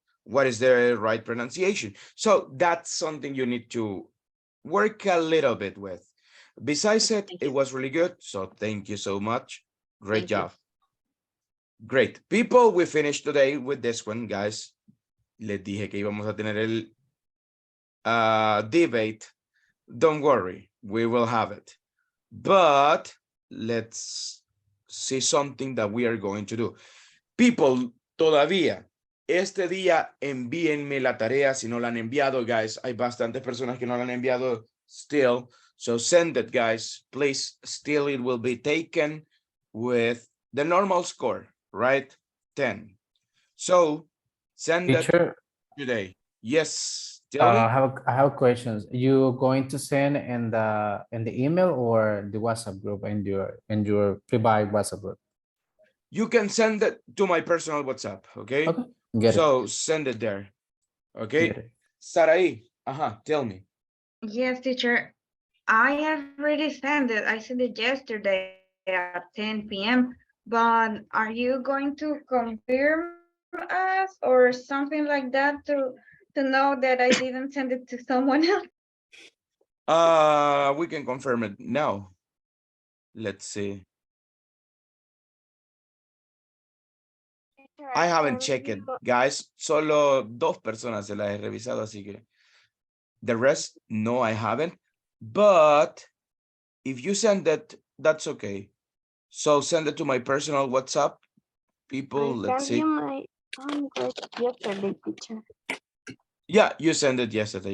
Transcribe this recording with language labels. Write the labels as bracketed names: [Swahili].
[English] What is the right pronunciation? So that's something you need to work a little bit with. Besides it, it was really good. So thank you so much. Great job. Great. People, we finished today with this one, guys. [Spanish] Les dije que íbamos a tener el debate. [English] Don't worry, we will have it. But let's see something that we are going to do. [Spanish] People, todavía, este día envíenme la tarea si no la han enviado, guys. Hay bastantes personas que no la han enviado [English] still. So send it, guys. Please, still it will be taken with the normal score, right? 10. So send Teacher, it today. Yes, tell me. I have questions. You going to send in the email or the WhatsApp group in your private WhatsApp group? You can send it to my personal WhatsApp, okay? Okay, get So it. send it there, okay? Get it. Sarai, tell me. Yes, teacher. I already sent it. I sent it yesterday at 10 p.m. But are you going to confirm us or something like that to know that I didn't send it to someone else? We can confirm it now. Let's see. I haven't checked it, guys. [Spanish] Solo 2 personas se las he revisado, así que [English] the rest, no, I haven't. But if you send it, that's okay. So send it to my personal WhatsApp. People, let's see. My homework yesterday, teacher. Yeah, you sent it yesterday.